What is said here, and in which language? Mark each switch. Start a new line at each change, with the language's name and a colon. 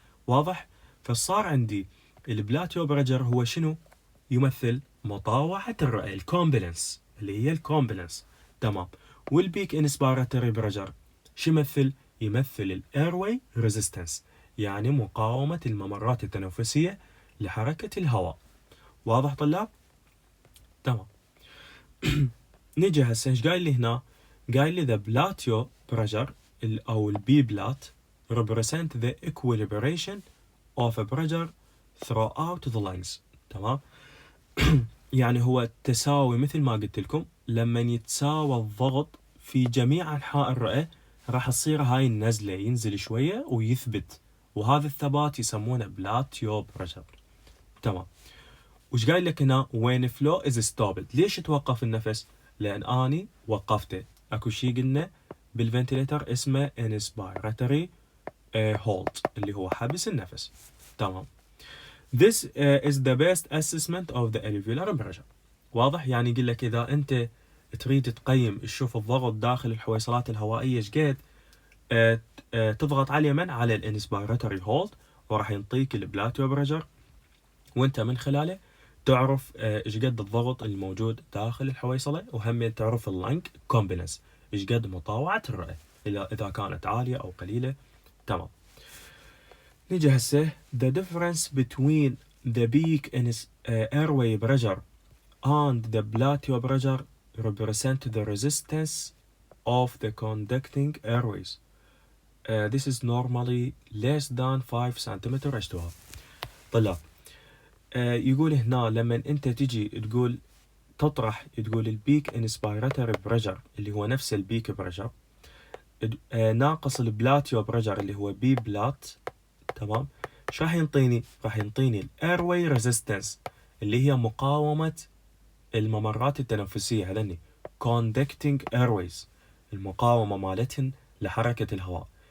Arabic: واضح؟ فصار عندي البلاتيو بريشر هو شنو؟ يمثل مطاوعة الرئة الكومبلنس اللي هي الكومبلنس. تمام. والبيك انسبيراتوري بريشر شو يمثل؟ يمثل الايرواي ريزيستنس يعني مقاومة الممرات التنفسية لحركة الهواء. واضح طلاب؟ تمام. نجي هسه ايش قايل لي
English: هنا؟ قايل لي the platio pressure او البي بلات represent the equilibration of a pressure throughout the lungs.
Arabic: تمام. يعني هو التساوي مثل ما قلت لكم لما يتساوى الضغط في جميع أنحاء الرئة راح تصير هاي النزلة ينزل شوية ويثبت. وهذا الثبات يسمونه بلاتيو بريشر. تمام. وش قايل لك هنا؟ وين فلو از ستوبد. ليش توقف النفس؟ لأن أني وقفته. أكو شيء قلنا بالفنتليتر اسمه inspiratory hold اللي هو حبس النفس. تمام.
English: This is the best assessment of the alveolar pressure.
Arabic: واضح؟ يعني يقول لك إذا أنت تريد تقيم تشوف الضغط داخل الحويصلات الهوائية ايش قد تضغط على اليمين على الانسبيراتوري هولد وراح ينطيك البلاتيو بريشر وانت من خلاله تعرف ايش قد الضغط الموجود داخل الحويصلة وهم تعرف اللنج كومبلنس ايش قد مطاوعة الرئة إذا كانت عالية أو قليلة. تمام. نيجي هسه
English: the difference between the peak in airway pressure and the plateau pressure represent the resistance of the conducting airways. This is normally less than 5 cm H2O.
Arabic: طلاب يقول هنا لما انت تجي تقول تطرح تقول البيك انسبيراتوري بريشر اللي هو نفس البيك بريشر ناقص البلاتيو بريشر اللي هو بي بلات. تمام. ايش راح ينطيني؟ راح ينطيني الايرواي ريزيستنس اللي هي مقاومة الممرات التنفسية هذني conducting airways المقاومة مالتهن لحركة الهواء.